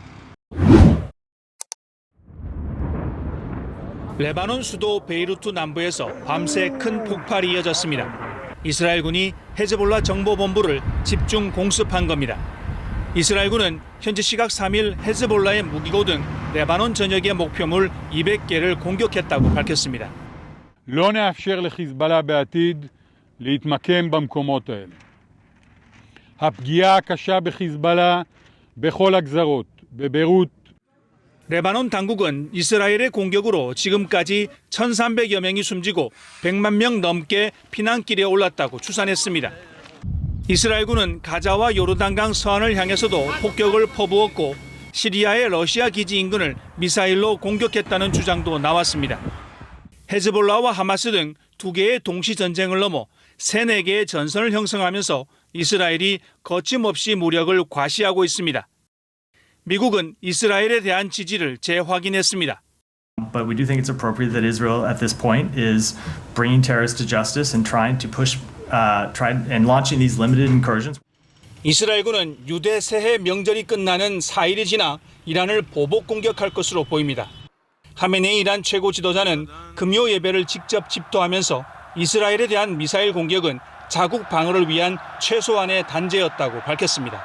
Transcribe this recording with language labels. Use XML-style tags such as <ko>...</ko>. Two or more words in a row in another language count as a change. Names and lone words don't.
<ko>레바논 수도 베이루트 남부에서 밤새 큰 폭발이 이어졌습니다. 이스라엘군이 헤즈볼라 정보본부를 집중 공습한 겁니다. 이스라엘군은 현지 시각 3일 헤즈볼라의 무기고 등 레바논 전역의 목표물 200개를 공격했다고 밝혔습니다.</ko> <he>לא נאפשר לחיזבאללה בעתיד להתמקם במקומות האלה. הפגיעה הקשה בחיזבאללה בכל הגזרות, בביירות,</he> <ko>레바논 당국은 이스라엘의 공격으로 지금까지 1,300여 명이 숨지고 100만 명 넘게 피난길에 올랐다고 추산했습니다. 이스라엘군은 가자와 요르단강 서안을 향해서도 폭격을 퍼부었고 시리아의 러시아 기지 인근을 미사일로 공격했다는 주장도 나왔습니다. 헤즈볼라와 하마스 등 두 개의 동시 전쟁을 넘어 3-4개의 전선을 형성하면서 이스라엘이 거침없이 무력을 과시하고 있습니다. 미국은 이스라엘에 대한 지지를 재확인했습니다.</ko> <en>But we do think it's appropriate that Israel at this point is bringing terrorists to justice and trying to and launching these limited incursions.</en> <ko>이스라엘군은 유대 새해 명절이 끝나는 4일이 지나 이란을 보복 공격할 것으로 보입니다. 하메네이 이란 최고 지도자는 금요 예배를 직접 집도하면서 이스라엘에 대한 미사일 공격은 자국 방어를 위한 최소한의 단죄였다고 밝혔습니다.</ko>